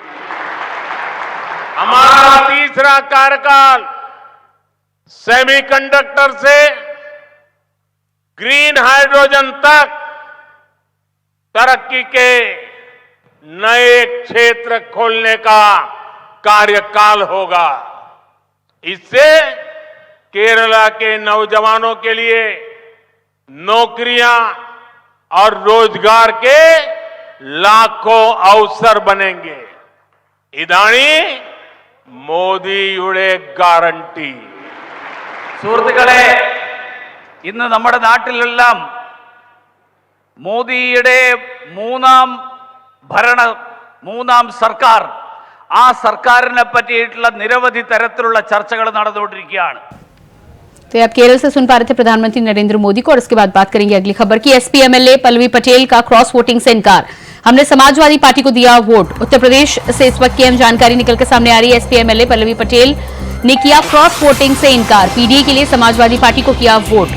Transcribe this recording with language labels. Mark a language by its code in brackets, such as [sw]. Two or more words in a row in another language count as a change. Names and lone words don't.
[hi] हमारा तीसरा कार्यकाल सेमीकंडक्टर से ग्रीन हाइड्रोजन तक तरक्की के नए क्षेत्र खोलने का कार्यकाल होगा। इससे केरला के नौजवानों के लिए नौकरियां और रोजगार के लाखों अवसर बनेंगे। [ml] इदानी മോദിയുടെ ഗ്യാരണ്ടി. സുഹൃത്തുക്കളെ, ഇന്ന് നമ്മുടെ നാട്ടിലെല്ലാം മോദിയുടെ മൂന്നാം സർക്കാർ, ആ സർക്കാരിനെ പറ്റിയിട്ടുള്ള നിരവധി തരത്തിലുള്ള ചർച്ചകൾ നടന്നുകൊണ്ടിരിക്കുകയാണ്. [hi] तो आप केरल से सुन पा रहे थे प्रधानमंत्री नरेंद्र मोदी को, और इसके बाद बात करेंगे अगली खबर की। एसपी एमएलए पल्लवी पटेल का [en] cross voting [hi] से इनकार, हमने समाजवादी पार्टी को दिया वोट। उत्तर प्रदेश से इस वक्त की अहम जानकारी निकलकर सामने आ रही है। एसपी एमएलए पल्लवी पटेल ने किया [en] cross voting [hi] से इनकार, पीडीए के लिए समाजवादी पार्टी को किया वोट।